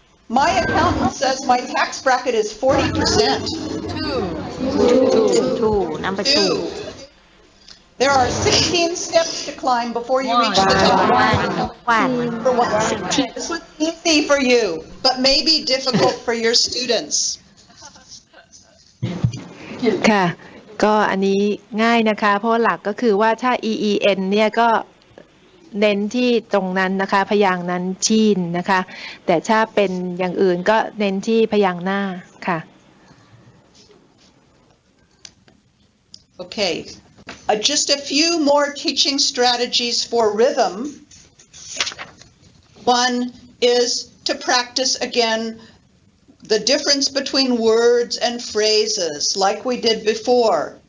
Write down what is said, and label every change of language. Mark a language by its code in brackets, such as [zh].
[en] My accountant says my tax bracket is 40%. 2. Number 2. 2. There are 16 steps to climb before you reach the top. 1. Number 1. This was easy for you, but maybe difficult for your students. [th] ค่ะก็อันนี้ง่ายนะคะเพราะหลักก็คือว่าถ้า EEN เนี่ยก็เน้นที่ตรงนั้นนะคะพยางค์นั้นชีนนะคะแต่ถ้าเป็นอย่างอื่นก็เน้นที่พยางค์หน้าค่ะ [en] Okay, just a few more teaching strategies for rhythm. One is to practice again the difference between words and phrases, like we did before.